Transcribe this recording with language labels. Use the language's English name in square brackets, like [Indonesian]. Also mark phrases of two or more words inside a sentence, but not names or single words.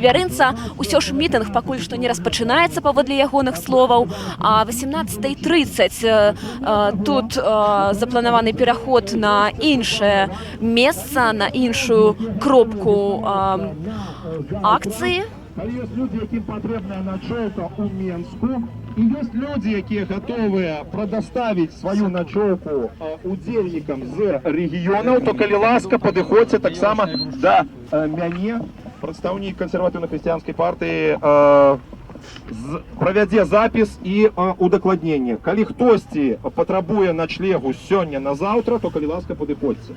[Belarusian] Усё ж мітынг пакуль што не распачынаецца паводле ягоных словаў. А 18:30 тут запланаваны пераход на іншае месца, на іншую кропку акцыі. [Russian] Есть люди, яким потребна ночевка у Менску, и есть люди, які готовы предоставить свою ночевку удельникам з регионов, [Belarusian] то калі ласка, падыходзьце таксама да мяне, прадстаўнік кансерватыўна-хрысціянскай партыі, правядзе запіс і удакладненне. Калі хтосьці патрабуе начлегу сёння на заўтра, то калі ласка, падыходзьце.